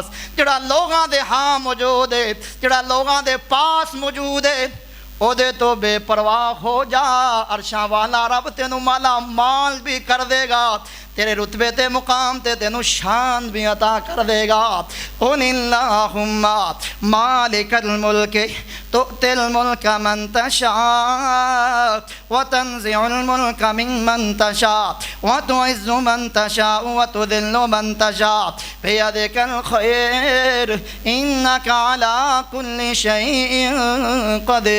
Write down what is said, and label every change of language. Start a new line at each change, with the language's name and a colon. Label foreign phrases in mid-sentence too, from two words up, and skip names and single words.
Punjabi: جڑا لوگاں دے ہاں موجود ہے، جڑا لوگاں دے پاس موجود ہے، اودے تو بےپرواہ ہو جا. عرشاں والا رب تینوں مالا مال بھی کر دیگا، تیرے رتبے تے مقام تے تینوں شان بھی عطا کر دیگا.
Arabic: قل اللهم مالك الملك تؤتي الملك من تشاء وتنزع الملك ممن تشاء وتعز من تشاء وتذل من تشاء بيدك الخير إنك على كل شيء قدير.